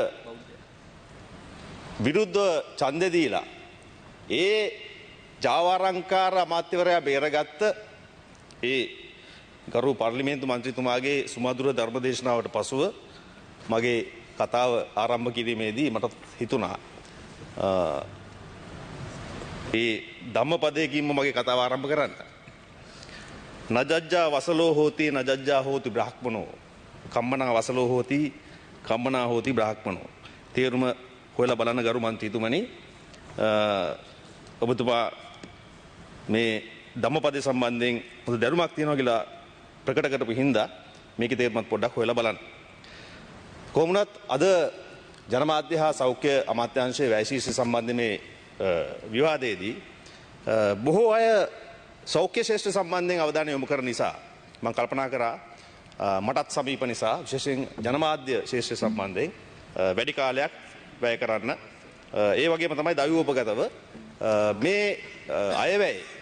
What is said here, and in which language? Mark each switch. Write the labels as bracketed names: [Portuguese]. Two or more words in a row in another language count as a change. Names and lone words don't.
[Sinhala] විරුද්ධ ඡන්දෙ දීලා ඒ ජාවාරංකාර අමාත්‍යවරයා බේරගත්ත ඒ ගරු පාර්ලිමේන්තු මන්ත්‍රීතුමාගේ සුමధుර ධර්මදේශනාවට පසුව මගේ කතාව ආරම්භ කිරීමේදී මට හිතුණා ඒ ධම්මපදයකින්ම මගේ කතාව ආරම්භ කරන්න. [Pali] නජජ්ජා වසලෝ හෝති නජජ්ජා හෝති බ්‍රාහ්මනෝ කම්මනා වසලෝ හෝති කම්මනා හෝති බ්‍රාහ්මනෝ. [Sinhala] තේරුම හොයලා බලන්න ගරු මන්ත්‍රීතුමනි, ඔබතුමා මේ ධම්මපදයේ සම්බන්ධයෙන් මොකද දැනුමක් තියෙනවා කියලා ප්‍රකට කරපු හින්දා මේකේ තේරුමත් පොඩ්ඩක් හොයලා බලන්න. කොහොමුණත් අද ජනමාධ්‍ය හා සෞඛ්‍ය අමාත්‍යාංශයේ වැය ශීර්ෂ සම්බන්ධ මේ විවාදයේදී බොහෝ අය සෞඛ්‍ය ශේෂ්ත්‍ර සම්බන්ධයෙන් අවධානය යොමු කරන නිසා මම කල්පනා කරා මටත් සමීප නිසා විශේෂයෙන් ජනමාධ්‍ය ශේෂ්ත්‍ර සම්බන්ධයෙන් වැඩි කාලයක් වැය කරන්න, ඒ වගේම තමයි දෛවෝපගතව මේ අයවැය